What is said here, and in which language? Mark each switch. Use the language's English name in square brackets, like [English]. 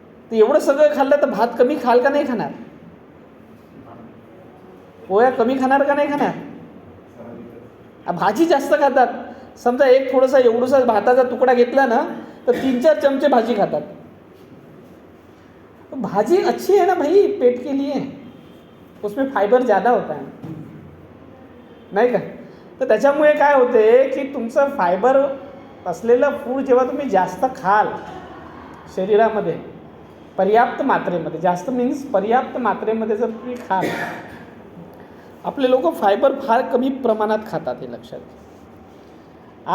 [Marathi] तर एवढं सगळं खाल्लं तर भात कमी खाल का नाही खाणार? पोळ्या कमी खाणार का नाही खाणार? भाजी जास्त खातात. समजा एक थोडासा एवढासा भाताचा तुकडा घेतला ना, तर 3-4 चमचे भाजी खातात. [Hindi] भाजी अच्छी है ना भाई पेट के लिए, उसमें फायबर ज़्यादा होता है, [Marathi] नाही का? तर त्याच्यामुळे काय होते की तुमचं फायबर असलेलं फूड जेव्हा तुम्ही जास्त खाल शरीरामध्ये पर्याप्त मात्रेमध्ये, जास्त मीन्स पर्याप्त मात्रेमध्ये जर तुम्ही खाल, आपले लोक फायबर फार कमी प्रमाणात खातात हे लक्षात घ्या.